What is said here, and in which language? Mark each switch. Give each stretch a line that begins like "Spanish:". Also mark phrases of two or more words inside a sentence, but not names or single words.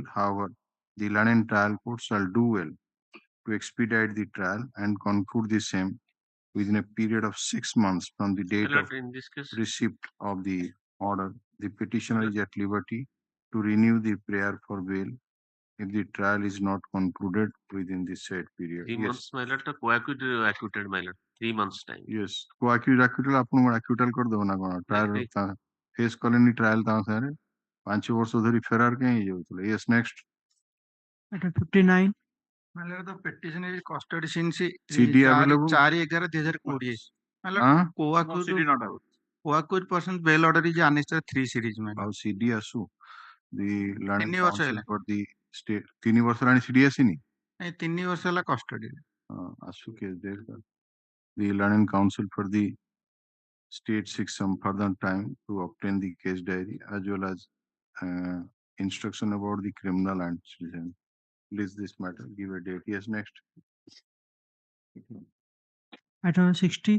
English: However, the learned trial court shall do well to expedite the trial and conclude the same within a period of 6 months from the date My of lord, in this case, receipt of the order. The petitioner is at liberty to renew the prayer for bail if the trial is not concluded within the said period. 3 months, my lord, co-accused acquitted, my lord. 3 months time. Yes, co-accused acquittal
Odia: ଆପଣଙ୍କୁ acquittal କରିଦେବ ନା କଣ?
English: Trial face
Odia: କଲେନି, ଟ୍ରାଏଲ ତାଙ୍କ ସାଙ୍ଗରେ 5 ବର୍ଷ ଧରି ଫେରାର କାହିଁ ହେଇଯାଉଥିଲେ?
English: Yes, next. Item 59.
Hindi: मतलब तो
English: petition is custody since CD available? 4/11/2020. मतलब co-accused person bail order is annexed 3 series में.
Odia: ଆଉ CD ଆସୁ
English: the learned
Odia: 3 ବର୍ଷ
English: counsel
Odia: ହେଲା
English: for the state
Odia: 3 ବର୍ଷ ହେଲାଣି CD ଆସିନି? ନାଇଁ 3 ବର୍ଷ ହେଲା custody. ଆସୁ କେସ୍ ଦେଖ,
English: the learned counsel for the state seeks some further time to obtain the case diary as well as instruction about the criminal antecedent. Please this matter, give a date. Yes, next. Item 60.